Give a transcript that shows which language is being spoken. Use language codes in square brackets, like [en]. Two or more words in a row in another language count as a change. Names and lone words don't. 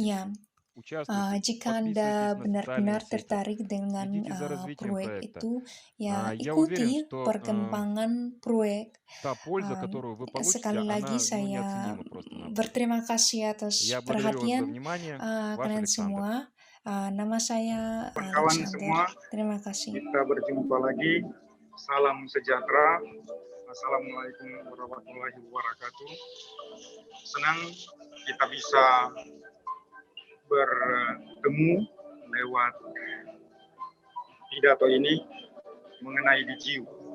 [id] Ya, [ru] участвуйте, [id] jika Anda [ru] подписывайтесь на [id] benar-benar [ru] социальные сети, [id] tertarik dengan [ru] следите за развитием [id] proyek [ru] проекта. [id] itu, ya [ru] Я уверен, [id] ikuti [ru] что [id] perkembangan proyek. [ru] та польза, которую вы получите, [id] Sekali lagi [ru] она [id] saya [ru] неоценима просто-напросто. [id] berterima kasih atas [ru] Я благодарю вас за [id] perhatian [ru] внимание. Ваш [id] kalian [ru] Александр. [id] semua. Nama saya Kawan Alexander. semua, Terima kasih. kita berjumpa lagi. Salam sejahtera. [ar] السلام عليكم ورحمة الله وبركاته. [id] Senang kita bisa bertemu lewat pidato ini mengenai DGU.